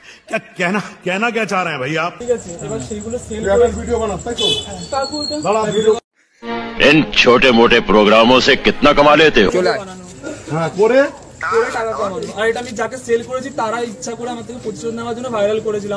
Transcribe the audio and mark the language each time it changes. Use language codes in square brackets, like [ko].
[hi] कहना क्या चाह रहे हैं भाई आप? [bn] ঠিক আছে, এবার সেইগুলো সেল করে ভিডিও বানাও, তাই তো? কাকু এটা [hi] इन छोटे मोटे प्रोग्रामों से कितना कमा लेते हो? [bn] হ্যাঁ, করে টাকা কামানো। আর এটা আমি যাকে সেল করেছি তারা ইচ্ছা করে আমার থেকে প্রতিশোধ নেওয়ার জন্য ভাইরাল করেছিল।